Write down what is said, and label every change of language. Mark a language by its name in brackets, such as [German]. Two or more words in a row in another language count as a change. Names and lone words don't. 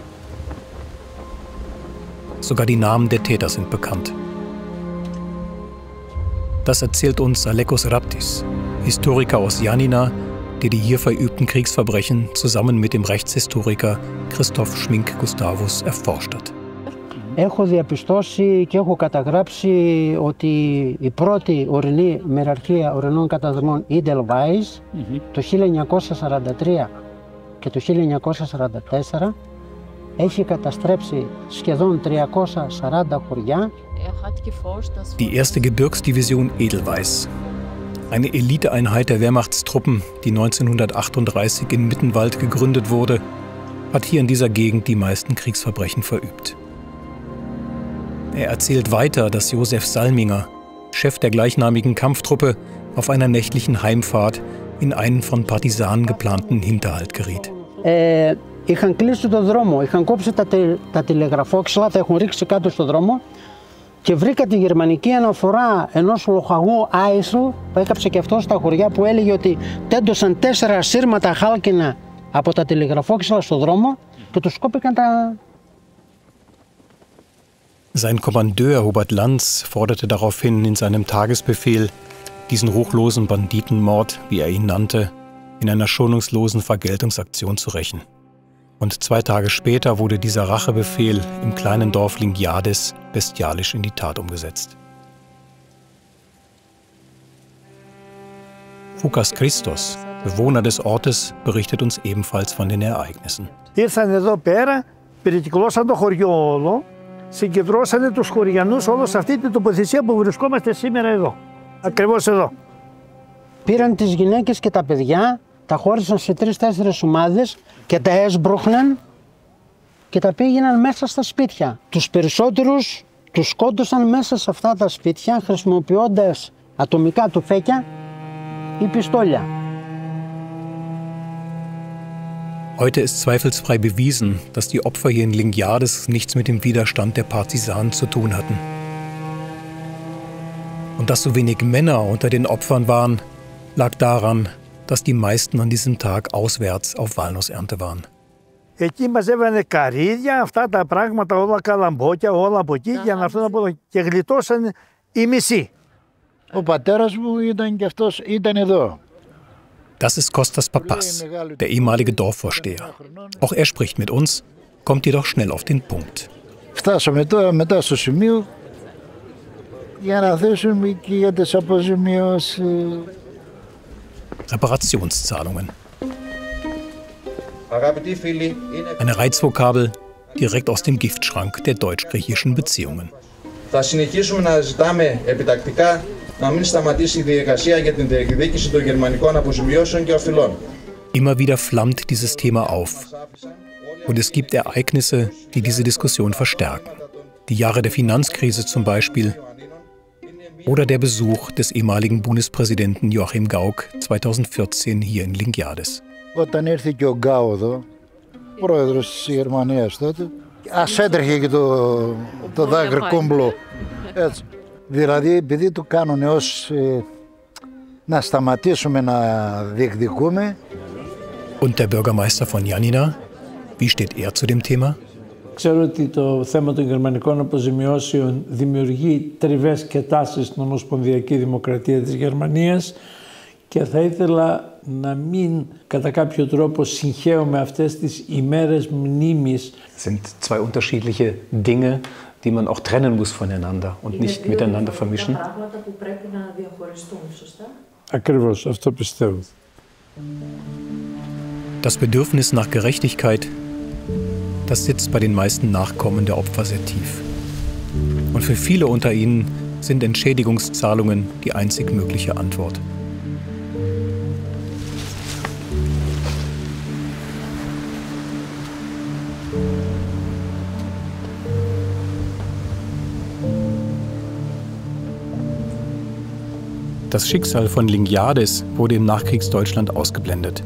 [German] Sogar die Namen der Täter sind bekannt. Das erzählt uns Alekos Raptis, Historiker aus Yanina, der die hier verübten Kriegsverbrechen zusammen mit dem Rechtshistoriker Christoph Schmink-Gustavus erforscht hat. [Greek] Έχω διαπιστώσει και έχω καταγράψει ότι η πρώτη ορεινή μεραρχία ορεινών καταδρομών Edelweiss το 1943 και το 1944 έχει καταστρέψει σχεδόν 340 χωριά. [German] Die erste Gebirgsdivision Edelweiss, eine Eliteeinheit der Wehrmachtstruppen, die 1938 in Mittenwald gegründet wurde, hat hier in dieser Gegend die meisten Kriegsverbrechen verübt. Er erzählt weiter, dass Josef Salminger, Chef der gleichnamigen Kampftruppe, auf einer nächtlichen Heimfahrt in einen von Partisanen geplanten Hinterhalt geriet. [Greek] Είχαν κλείσει το δρόμο, είχαν κόψει τα τηλεγραφόξυλα, τα έχουν ρίξει κάτω στο δρόμο και βρήκα τη γερμανική αναφορά ενός λοχαγού Άισλ που έκαψε και αυτό στα χωριά που έλεγε ότι τέντωσαν 4 σύρματα χάλκινα από τα τηλεγραφόξυλα στο δρόμο και τους κόπηκαν τα... [German] Sein Kommandeur Hubert Lanz forderte daraufhin in seinem Tagesbefehl, diesen ruchlosen Banditenmord, wie er ihn nannte, in einer schonungslosen Vergeltungsaktion zu rächen. Und 2 Tage später wurde dieser Rachebefehl im kleinen Dorf Lingiades bestialisch in die Tat umgesetzt. Foukas Christos, Bewohner des Ortes, berichtet uns ebenfalls von den Ereignissen. [Greek] Ήρθαν εδώ πέρα, περικυκλώσαν το χωριό όλο, συγκεντρώσανε τους χωριανούς όλο σε αυτή την τοποθεσία που βρισκόμαστε σήμερα εδώ. Ακριβώς εδώ. Πήραν τις γυναίκες και τα παιδιά, τα χώρισαν σε 3-4 ομάδες και τα έσπροχναν και τα πήγαιναν μέσα στα σπίτια. Τους περισσότερους τους σκότωσαν μέσα σε αυτά τα σπίτια χρησιμοποιώντας ατομικά τουφέκια ή πιστόλια. [German] Heute ist zweifelsfrei bewiesen, dass die Opfer hier in Lingiades nichts mit dem Widerstand der Partisanen zu tun hatten. Und dass so wenig Männer unter den Opfern waren, lag daran, dass die meisten an diesem Tag auswärts auf Walnussernte waren. [Greek] Εκεί μαζεύανε καρύδια, αυτά τα πράγματα, όλα καλαμπόκια, όλα από εκεί για να έρθουν από εδώ και γλιτώσανε οι μισοί. Ο πατέρας μου ήταν και αυτός, ήταν εδώ. [German] Das ist Kostas Papas, der ehemalige Dorfvorsteher. Auch er spricht mit uns, kommt jedoch schnell auf den Punkt. [Greek] Φτάσαμε τώρα μετά στο σημείο για να θέσουμε και για τις αποζημιώσεις. [German] Reparationszahlungen. Eine Reizvokabel direkt aus dem Giftschrank der deutsch-griechischen Beziehungen. [Greek] Θα συνεχίσουμε να ζητάμε επιτακτικά να μην σταματήσει η διαδικασία για την διεκδίκηση των γερμανικών αποζημιώσεων και οφειλών. [German] Immer wieder flammt dieses Thema auf. Und es gibt Ereignisse, die diese Diskussion verstärken. Die Jahre der Finanzkrise zum Beispiel. Oder der Besuch des ehemaligen Bundespräsidenten Joachim Gauck 2014 hier in Lingiades. [Greek] Όταν ήρθε και ο Γκάου εδώ, πρόεδρος της Γερμανίας τότε, ας έτρεχε και το δάκρυ κόμπλο. Έτσι. Δηλαδή, επειδή το κάνουν ως να σταματήσουμε να διεκδικούμε. [German] Und der Bürgermeister von Janina, wie steht er zu dem Thema? [Greek] Ξέρω ότι το θέμα των γερμανικών αποζημιώσεων δημιουργεί τριβές και τάσεις στην Ομοσπονδιακή Δημοκρατία της Γερμανίας και θα ήθελα να μην κατά κάποιο τρόπο συγχαίουμε αυτές τις ημέρες μνήμης. [German] Sind zwei unterschiedliche Dinge, die man auch trennen muss voneinander und nicht miteinander vermischen. [Greek] Ακριβώς, αυτό πιστεύω. [German] Das Bedürfnis nach Gerechtigkeit, das sitzt bei den meisten Nachkommen der Opfer sehr tief. Und für viele unter ihnen sind Entschädigungszahlungen die einzig mögliche Antwort. Das Schicksal von Lingiades wurde im Nachkriegsdeutschland ausgeblendet.